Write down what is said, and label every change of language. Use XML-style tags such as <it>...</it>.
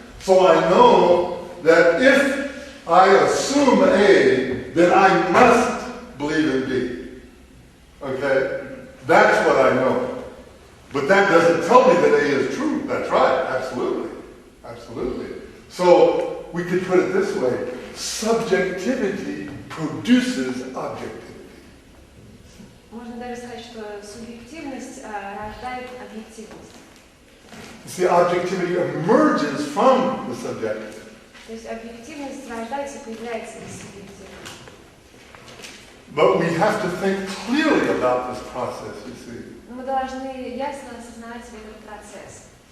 <en>So I know that if I assume A, then I must believe in B. Okay? That's what I know. But that doesn't tell me that A is true. That's right. Absolutely. Absolutely. So we could put it this way. Subjectivity produces objectivity.</en> <ru>Можно даже сказать, что субъективность рождает объективность.</ru> <en>See, objectivity emerges from the subjective.</en> <ru>То есть объективность рождается, появляется из субъективности.</ru> <en>But we have to think clearly about this process, you see.</en> <ru>Но мы должны ясно осознавать этот процесс.</ru>